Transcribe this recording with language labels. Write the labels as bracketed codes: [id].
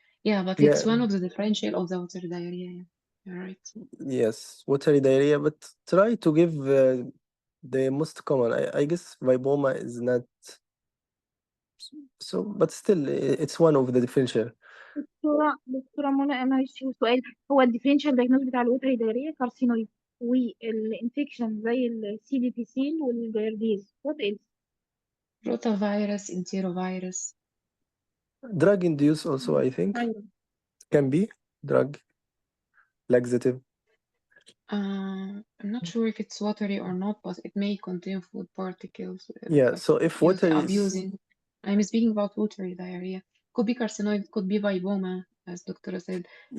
[en] Yeah, but it's Yeah, one of the differential of the water diarrhea. Yeah, you're right. yes, watery diarrhea, but try to give the most common. I guess Vipoma is not so, but still, it's one of the differential. [ar] دكتورة منى معلش، هو سؤال، هو الديفرنشال دايجنوز بتاع الوتر دايرية كارسينويد والانفكشن زي السي دي بي سي والجيرديز، وات ايلس؟ [en] Rotavirus, enterovirus. Drug induced also, I think, ايوه. can be drug laxative. I'm not sure if it's watery or not, but it may contain food particles. Yeah, But so if water is abusing, I'm speaking about watery diarrhea. Could be carcinoid, could be viboma, as doctor said. Could